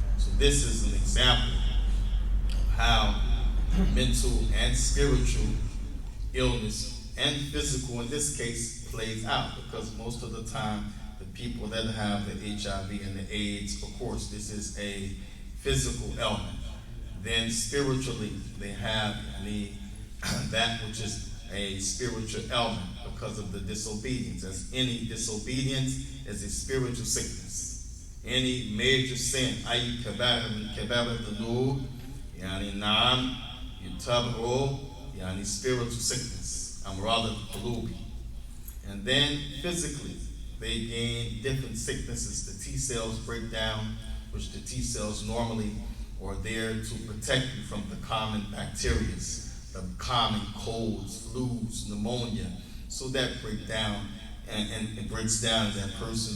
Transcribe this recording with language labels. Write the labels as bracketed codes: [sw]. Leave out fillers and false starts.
[en] So this is an example of how mental and spiritual illness and physical in this case plays out, because most of the time the people that have the HIV and the AIDS, of course this is a physical ailment. Then spiritually they have that which is a spiritual ailment because of the disobedience. As any disobedience is a spiritual sickness. Any major sin, [ar] أي كبائر من كبائر الذنوب يعني نعم يتبعوا يعني [en] spiritual sickness, [ar] أمراض القلوب. [en] And then physically they gain different sicknesses. The T cells break down, which the T cells normally are there to protect you from the common bacteria, the common colds, flus, pneumonia. So that break down, and it breaks down that person.